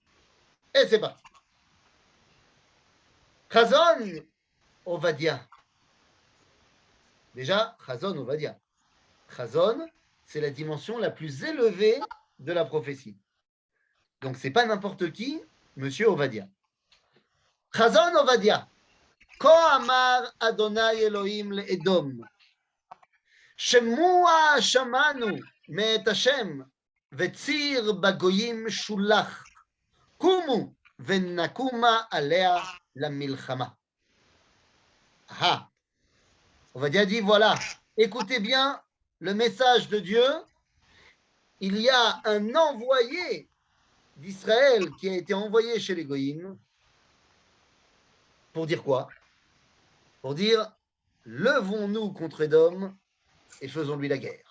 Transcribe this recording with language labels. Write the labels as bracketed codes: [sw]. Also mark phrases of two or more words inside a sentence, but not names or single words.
[fr] Et c'est parti. Chazon Ovadia. Déjà, Chazon Ovadia. Chazon, c'est la dimension la plus élevée de la prophétie. Donc, ce n'est pas n'importe qui, Monsieur Ovadia. Chazon Ovadia. [he] כה אמר אדוני אלוהים לאדום, שמוע שמענו מאת השם, וציר בגויים שולח, קומו ונקומה עליה למלחמה. [fr] Ah, Ovadia dit, voilà, écoutez bien le message de Dieu, il y a un envoyé d'Israël qui a été envoyé chez les Goïms, pour dire quoi? Pour dire, levons-nous contre Édom et faisons-lui la guerre.